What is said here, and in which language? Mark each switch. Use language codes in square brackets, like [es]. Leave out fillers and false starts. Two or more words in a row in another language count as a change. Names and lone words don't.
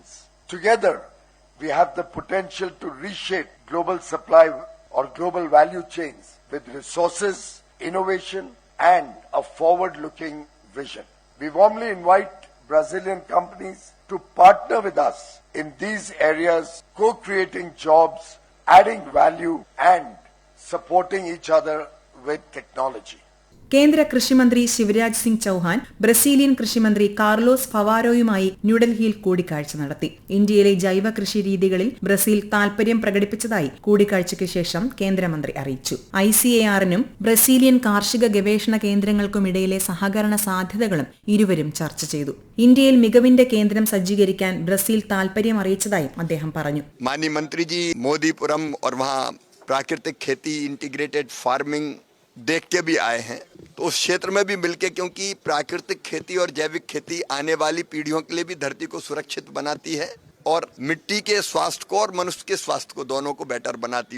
[en] Together, we have the potential to reshape global supply or global value chains with resources, innovation, and a forward-looking vision. We warmly invite Brazilian companies to partner with us in these areas, co-creating jobs, adding value, and supporting each other with technology. [ml] കേന്ദ്ര കൃഷിമന്ത്രി ശിവരാജ് സിംഗ് ചൌഹാൻ ബ്രസീലിയൻ കൃഷിമന്ത്രി കാർലോസ് ഫവാരോയുമായി ന്യൂഡൽഹിയിൽ കൂടിക്കാഴ്ച നടത്തി. ഇന്ത്യയിലെ ജൈവ കൃഷി രീതികളിൽ ബ്രസീൽ താൽപര്യം പ്രകടിപ്പിച്ചതായി കൂടിക്കാഴ്ചയ്ക്ക് ശേഷം കേന്ദ്രമന്ത്രി അറിയിച്ചു. ICAR-നും ബ്രസീലിയൻ കാർഷിക ഗവേഷണ കേന്ദ്രങ്ങൾക്കുമിടയിലെ സഹകരണ സാധ്യതകളും ഇരുവരും ചർച്ച ചെയ്തു. ഇന്ത്യയിൽ മികവിന്റെ കേന്ദ്രം സജ്ജീകരിക്കാൻ ബ്രസീൽ താൽപര്യം അറിയിച്ചതായും അദ്ദേഹം പറഞ്ഞു. [hi] माननीय मंत्री जी मोदीपुरम और वहाँ प्राकृतिक खेती [en] integrated farming [hi] देख के भी आए हैं, तो उस क्षेत्र में भी मिलके, क्योंकि प्राकृतिक खेती और जैविक खेती आने वाली पीढ़ियों के लिए भी धरती को सुरक्षित बनाती है और मिट्टी के स्वास्थ्य को और मनुष्य के स्वास्थ्य को दोनों को बेटर बनाती है।